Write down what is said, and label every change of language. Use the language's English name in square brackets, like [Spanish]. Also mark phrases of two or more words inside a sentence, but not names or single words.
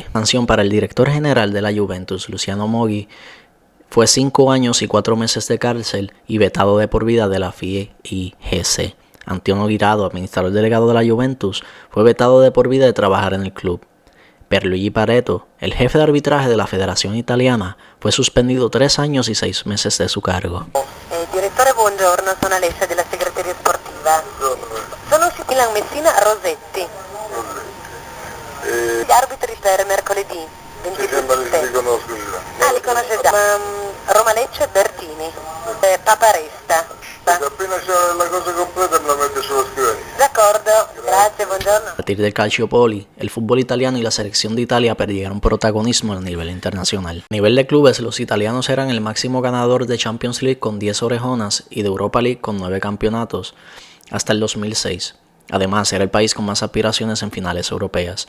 [Spanish] La sanción para el director general de la Juventus, Luciano Moggi, fue 5 años y 4 meses de cárcel y vetado de por vida de la FIGC. Antonio Guirado, administrador delegado de la Juventus, fue vetado de por vida de trabajar en el club. Pierluigi Pareto, el jefe de arbitraje de la Federación Italiana, fue suspendido 3 años y 6 meses de su cargo. [Italian] Direttore, buongiorno, sono Alessia della segreteria sportiva. Sono usciti Milan Messina Rossetti. Gli arbitri per mercoledì 22. Li conosce già. Roma Lecce Bertini. Paparesta. Appena c'è la cosa completa me la mette sulla scrivania. D'accordo, grazie, buongiorno. [Spanish] A partir del Calciopoli, el fútbol italiano y la selección de Italia perdieron protagonismo a nivel internacional. A nivel de clubes, los italianos eran el máximo ganador de Champions League con 10 orejonas y de Europa League con 9 campeonatos hasta el 2006. Además, era el país con más aspiraciones en finales europeas.